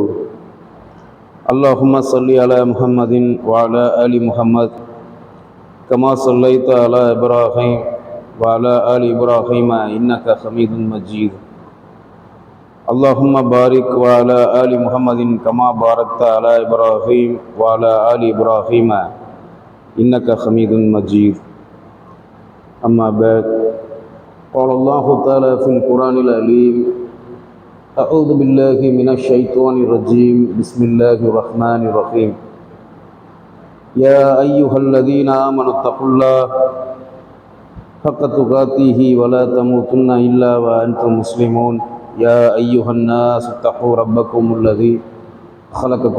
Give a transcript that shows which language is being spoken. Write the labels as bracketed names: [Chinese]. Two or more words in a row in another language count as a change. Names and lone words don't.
[Arabic] اللهم صل على محمد وعلى آل محمد كما صليت على إبراهيم وعلى آل إبراهيم إنك حميد مجيد. اللهم بارك وعلى آل محمد كما باركت على إبراهيم وعلى آل إبراهيم إنك حميد مجيد. أما بعد. قال الله تعالى في القرآن العليم أعوذ بالله من الشيطان الرجيم بسم الله الرحمن الرحيم يا أيها الذين آمنوا اتقوا الله حق تقاته ولا تموتن إلا وأنتم مسلمون يا أيها الناس اتقوا ربكم الذي خلقكم